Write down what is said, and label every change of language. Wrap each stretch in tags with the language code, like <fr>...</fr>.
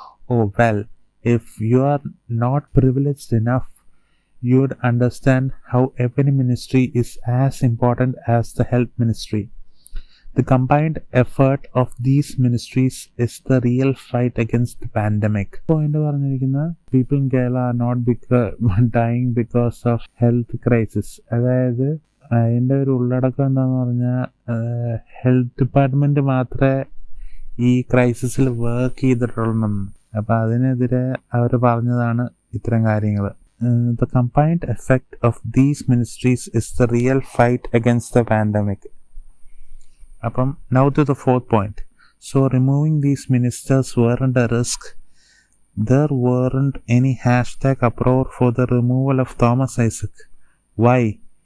<en>Oh well, if you are not privileged enough, you'd understand how every ministry is as important as the health ministry. The combined effort of these ministries is the real fight against the pandemic. Point</en> <ml>പറഞ്ഞിരിക്കുന്ന</ml> <en>people in Kerala are not dying because of health crisis.</en> <ml>അതായത് അതിൻ്റെ ഒരു ഉള്ളടക്കം എന്താന്ന് പറഞ്ഞാൽ health department മാത്രമേ ഈ ക്രൈസിസിൽ work ചെയ്തിട്ടുള്ളൂ. അപ്പം അതിനെതിരെ അവർ പറഞ്ഞതാണ് ഇത്തരം കാര്യങ്ങൾ.</ml> <en>The combined effect of these ministries is the real fight against the pandemic. Now to the fourth point. So removing these ministers weren't a risk. There weren't any hashtag uproar for the removal of Thomas Isaac. Why?</en>